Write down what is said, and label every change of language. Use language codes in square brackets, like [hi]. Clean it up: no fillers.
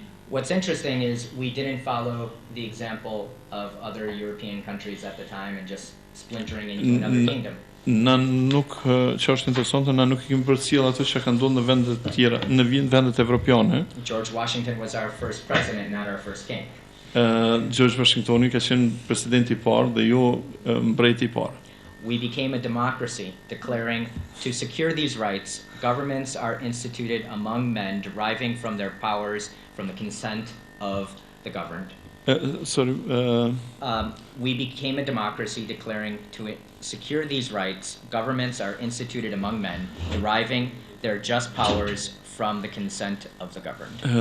[en] What's interesting is we didn't follow the example of other European countries at the time and just splintering into another kingdom. [sq] Na nuk që është interesante, na nuk I kemi përcjell ato që kanë ndodhur në vende të tjera, në vendet evropiane. [en] George Washington was our first president, not our first king. [sq] George Washingtoni ka qenë presidenti I parë dhe jo mbreti I parë. [en] We became a democracy, declaring to secure these rights, governments are instituted among men, deriving from their powers from the consent of the governed. We became a democracy, declaring to secure these rights, governments are instituted among men, deriving their just powers from the consent of the governed.